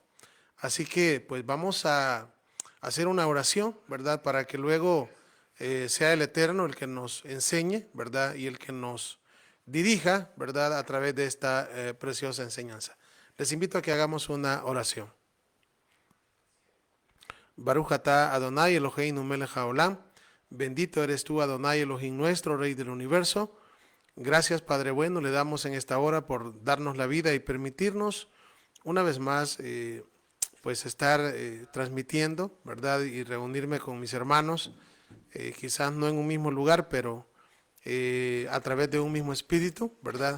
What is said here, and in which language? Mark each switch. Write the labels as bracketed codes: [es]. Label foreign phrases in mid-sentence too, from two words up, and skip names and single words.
[es] Así que pues vamos a hacer una oración, ¿verdad? Para que luego sea el Eterno el que nos enseñe, ¿verdad? Y el que nos dirija, ¿verdad? A través de esta preciosa enseñanza. Les invito a que hagamos una oración. [he] ברוך אתה אדוני אלוהינו מלך העולם. [es] Bendito eres tú, [he] אדוני אלוהים [es] nuestro, Rey del universo. Gracias, Padre bueno, le damos en esta hora por darnos la vida y permitirnos una vez más pues estar transmitiendo, ¿verdad? Y reunirme con mis hermanos, quizás no en un mismo lugar, pero a través de un mismo espíritu, ¿verdad?